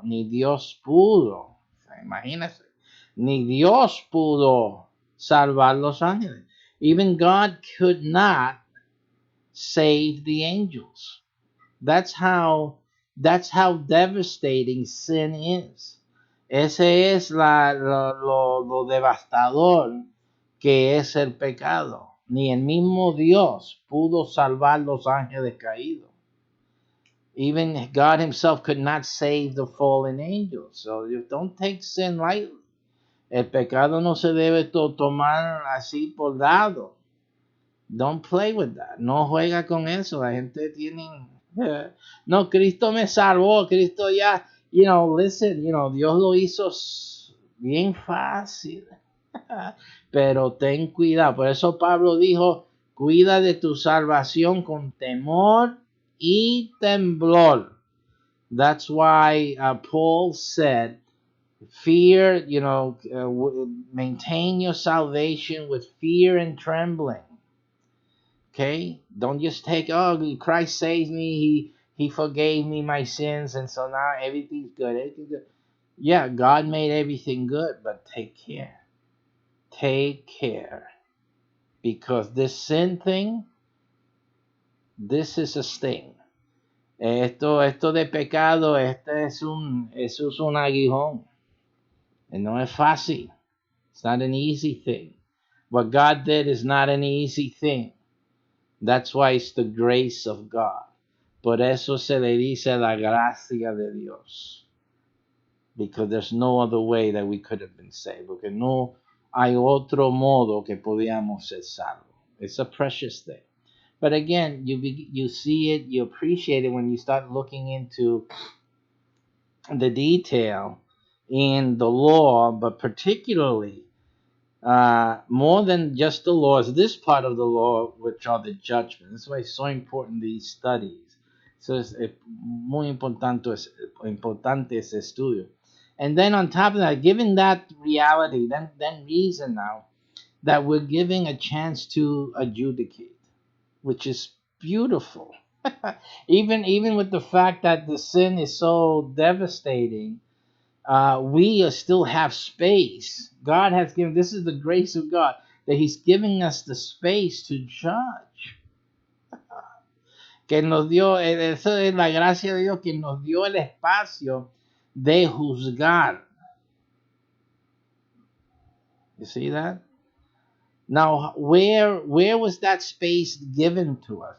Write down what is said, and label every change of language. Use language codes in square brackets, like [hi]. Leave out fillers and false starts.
[es] Ni Dios pudo, imagínense, ni Dios pudo salvar los ángeles. [en] Even God could not save the angels. That's how devastating sin is. [es] Ese es lo devastador que es el pecado. Ni el mismo Dios pudo salvar los ángeles caídos. [en] Even God himself could not save the fallen angels. So you don't take sin lightly. [es] El pecado no se debe tomar así por dado. [en] Don't play with that. [es] No juega con eso. La gente tiene... No, Cristo me salvó. Cristo ya... listen, Dios lo hizo bien fácil. Pero ten cuidado. Por eso Pablo dijo, cuida de tu salvación con temor y temblor. [en] That's why Paul said, fear, maintain your salvation with fear and trembling. Okay? Don't just take, Christ saved me, he forgave me my sins, and so now everything's good. Yeah, God made everything good, but take care. Take care. Because this sin thing, this is a sting. [es] Esto de pecado, eso es un aguijón. [en] And [es] no es fácil. [en] It's not an easy thing. What God did is not an easy thing. That's why it's the grace of God. [es] Por eso se le dice la gracia de Dios. [en] Because there's no other way that we could have been saved. [es] Porque no hay otro modo que podíamos ser salvos. [en] It's a precious thing. But again, you see it, you appreciate it when you start looking into the detail in the law, but particularly more than just the laws, this part of the law, which are the judgments. That's why it's so important, these studies. [es] So es muy importante ese estudio. [en] And then on top of that, given that reality, then reason now that we're giving a chance to adjudicate, which is beautiful. even with the fact that the sin is so devastating, we still have space. God has given, this is the grace of God, that he's giving us the space to judge. [es] Que nos dio, eso es la gracia de Dios, que nos dio el espacio de juzgar. [en] You see that? Now, where was that space given to us?